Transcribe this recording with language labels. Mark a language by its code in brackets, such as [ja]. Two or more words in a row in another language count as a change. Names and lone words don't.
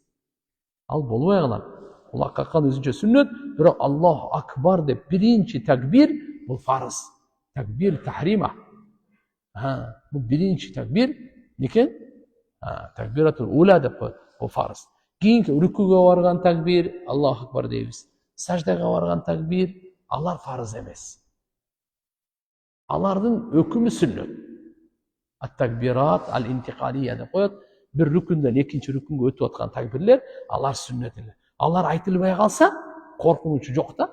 [ky] Ал болбой калат. Кулак каккан өзүнчө сүннөт, бирок [ar] الله أكبر [ky] деп биринчи такбир бул фарыз. Такбир тахрима. Бул биринчи такбир некен? [ar] التكبيرة الأولى [ky] деп бул фарыз. Кийинки рүкүгө барган такбир [ar] الله أكبر [ky] дейбиз. Саждага барган такбир алар фарыз эмес. Алардын өкүмү сүннөт. [ar] التكبيرات الانتقالية [ky] деп коет. Бир рүкүндөн экинчи рүкүнгө өтүп аткан такбирлер алар сүннөт эле. Алар айтылбай калса коркунучу жок да.